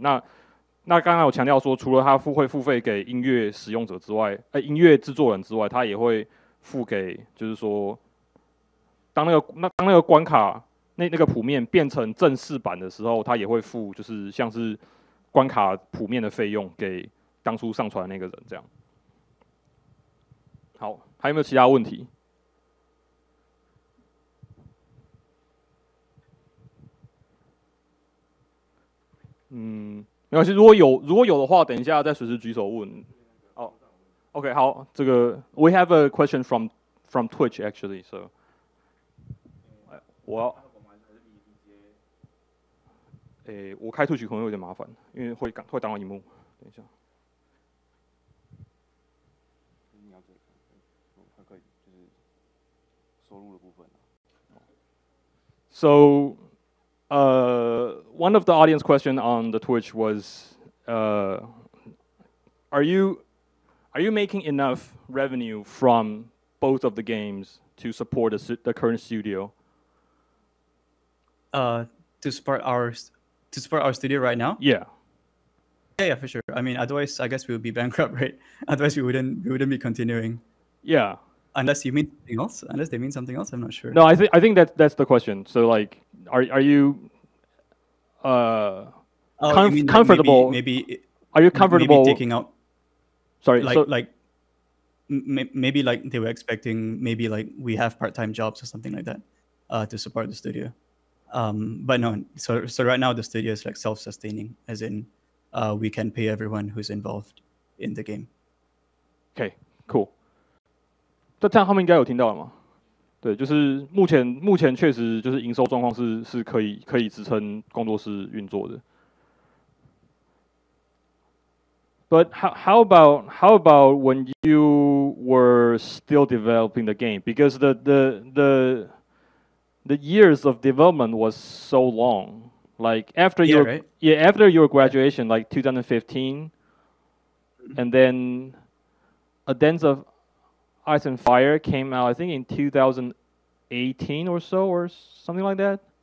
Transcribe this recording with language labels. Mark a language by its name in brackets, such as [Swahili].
[Chinese] 那刚刚有强调说，除了它会付费给音乐使用者之外，音乐制作人之外，它也会付给，就是说，当那个关卡那个谱面变成正式版的时候，它也会付，就是像是关卡谱面的费用给当初上传的那个人这样。好，还有没有其他问题？没关系，如果有的话，等一下再随时举手问。哦，OK， 好，这个 [English] we have a question from Twitch actually， [Chinese] so 我开 Twitch 可能有点麻烦，因为会挡到荧幕。等一下。你要可以，就是收入的部分。 [English] So, one of the audience question on the Twitch was, are you making enough revenue from both of the games to support the current studio? To support our studio right now? Yeah. Yeah, for sure. I mean, otherwise, I guess we would be bankrupt, right? Otherwise, we wouldn't be continuing. Yeah. Unless you mean something else. Unless they mean something else, I'm not sure. No, I think that's the question. So like, are you you mean comfortable? Maybe are you comfortable maybe taking out? Sorry, maybe like they were expecting maybe like we have part-time jobs or something like that to support the studio. But no, so right now the studio is like self-sustaining, as in we can pay everyone who's involved in the game. Okay, cool. [Chinese] 这样他们应该有听到了吗？对，就是目前确实就是营收状况是可以支撑工作室运作的。 [English] But how about when you were still developing the game? Because the years of development was so long. Like after after your graduation, like 2015, and then A Dance of Ice and Fire came out, I think, in 2018 or so, or something like that.